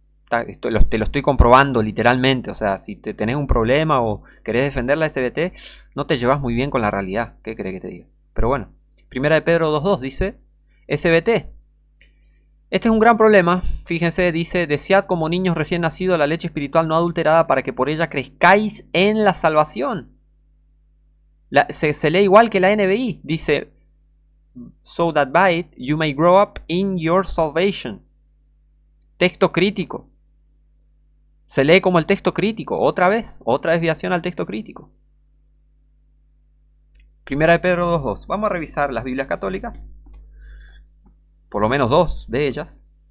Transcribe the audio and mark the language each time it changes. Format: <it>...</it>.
<es>Te lo estoy comprobando literalmente. O sea, si te tenés un problema o querés defender la SBT, no te llevas muy bien con la realidad. ¿Qué crees que te diga? Pero bueno, Primera de Pedro 2.2 dice, SBT. Este es un gran problema. Fíjense, dice, desead como niños recién nacidos la leche espiritual no adulterada para que por ella crezcáis en la salvación. Se lee igual que la NBI. Dice,</es> <en>so that by it you may grow up in your salvation.</en> <es>Texto crítico. Se lee como el texto crítico. Otra desviación al texto crítico. Primera de Pedro 2.2. Vamos a revisar las Biblias católicas. Por lo menos dos de ellas.</es>